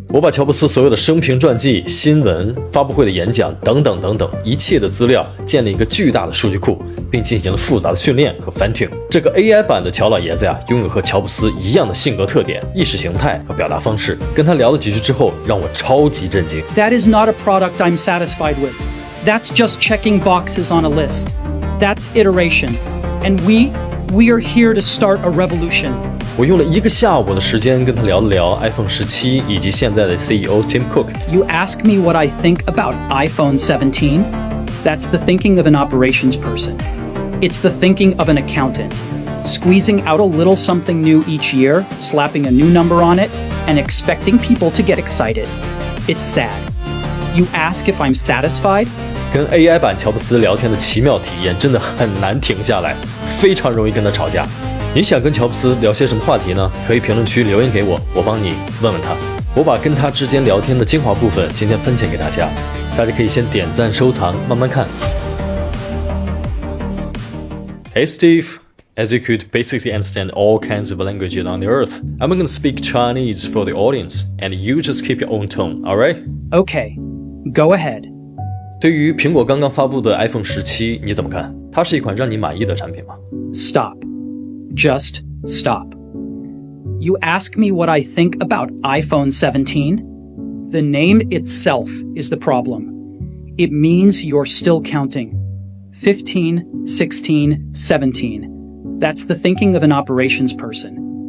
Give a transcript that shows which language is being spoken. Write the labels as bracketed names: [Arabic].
[Chinese] 我把乔布斯所有的生平传记、新闻、发布会的演讲等等等等一切的资料建立一个巨大的数据库，并进行了复杂的训练和 fine tune。这个 AI 版的乔老爷子呀，拥有和乔布斯一样的性格特点、意识形态和表达方式。跟他聊了几句之后，让我超级震惊。 [English] That is not a product I'm satisfied with. That's just checking boxes on a list. That's iteration. And we are here to start a revolution. [Chinese] 我用了1个下午的时间跟他聊了聊 iPhone 17以及现在的 CEO Tim Cook。 [English] You ask me what I think about iPhone 17? That's the thinking of an operations person. It's the thinking of an accountant. Squeezing out a little something new each year, slapping a new number on it, and expecting people to get excited. It's sad. You ask if I'm satisfied? [Chinese] 跟 AI 版乔布斯聊天的奇妙体验真的很难停下来，非常容易跟他吵架。你想跟乔布斯聊些什么话题呢？可以评论区留言给我，我帮你问问他。我把跟他之间聊天的精华部分今天分享给大家，大家可以先点赞收藏，慢慢看。 [English] Hey Steve, as you could basically understand all kinds of languages on the earth, I'm going to speak Chinese for the audience, and you just keep your own tone, alright? Okay, go ahead. [Chinese] 对于苹果刚刚发布的 iPhone 17，你怎么看？它是一款让你满意的产品吗？ [English] Stop. Just stop. You ask me what I think about iPhone 17? The name itself is the problem. It means you're still counting. 15, 16, 17. That's the thinking of an operations person.